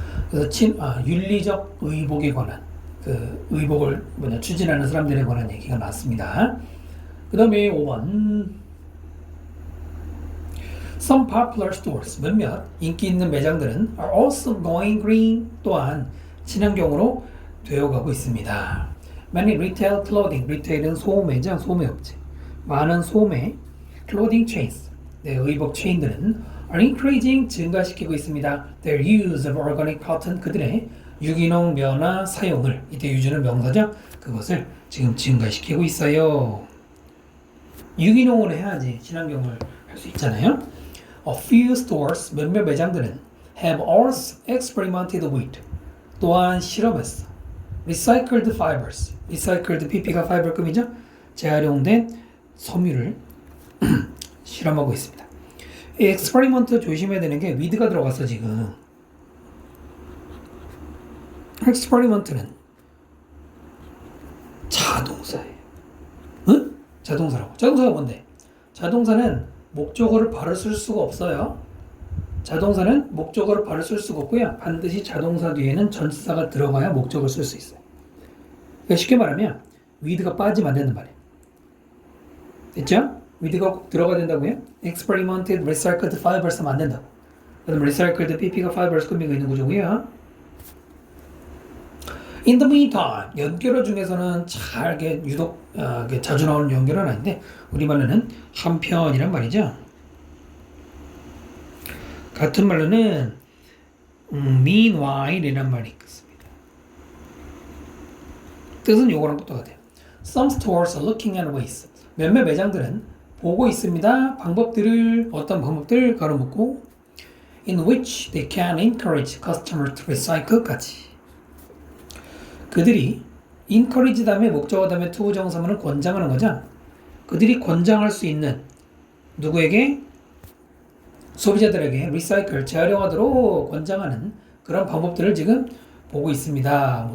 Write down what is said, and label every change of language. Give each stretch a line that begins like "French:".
Korean: 그래서 윤리적 의복에 관한 그 의복을 추진하는 사람들에 관한 얘기가 나왔습니다. 그 다음에 5번
English: Some popular stores,
Korean: 몇몇 인기 있는 매장들은
English: are also going green,
Korean: 또한 친환경으로 되어가고 있습니다.
English: Many retail clothing, retail은
Korean: 소매장, 소매업체. 많은 소매,
English: clothing chains,
Korean: 의복 체인들은
English: are increasing,
Korean: 증가시키고 있습니다.
English: Their use of organic cotton,
Korean: 그들의 유기농 면화 사용을, 이때 유주는 명사죠? 그것을 지금 증가시키고 있어요. 유기농으로 해야지 친환경을 할 수 있잖아요.
English: A few stores,
Korean: 몇몇 매장들은
English: have also experimented with,
Korean: 또한 실험했어.
English: Recycled fibers, recycled PP가 fiber급이죠?
Korean: 재활용된 섬유를 실험하고 있습니다. 이 experiment 조심해야 되는 게 with가 들어갔어 지금. experiment는 자동사예요. 응? 자동사라고. 자동사가 뭔데? 자동사는 목적어를 바로 쓸 수가 없어요. 자동사는 목적어를 바로 쓸 수가 없고요. 반드시 자동사 뒤에는 전치사가 들어가야 목적어를 쓸 수 있어요. 그러니까 쉽게 말하면 with가 빠지면 안 된단 말이에요. 됐죠? with가 꼭 들어가야 된다고요?
English: experimented recycled fibers
Korean: 하면 안 된다고. 그다음 recycled pp가 fibers 꾸미고 있는 구조고요.
English: In the meantime,
Korean: 연결어 중에서는 잘게 유독 자주 나오는 연결어는 아닌데 우리말로는 한편이란 말이죠. 같은 말로는 meanwhile이란 말이 있습니다. 뜻은 요거랑 똑같아요.
English: Some stores are looking at ways.
Korean: 몇몇 매장들은 보고 있습니다. 방법들을 어떤 방법들 가로묻고
English: in which they can encourage customers to recycle까지.
Korean: 그들이 encourage 다음에 목적어 다음에 to 부정사문은 권장하는 거죠. 그들이 권장할 수 있는 누구에게? 소비자들에게 리사이클, 재활용하도록 권장하는 그런 방법들을 지금 보고 있습니다.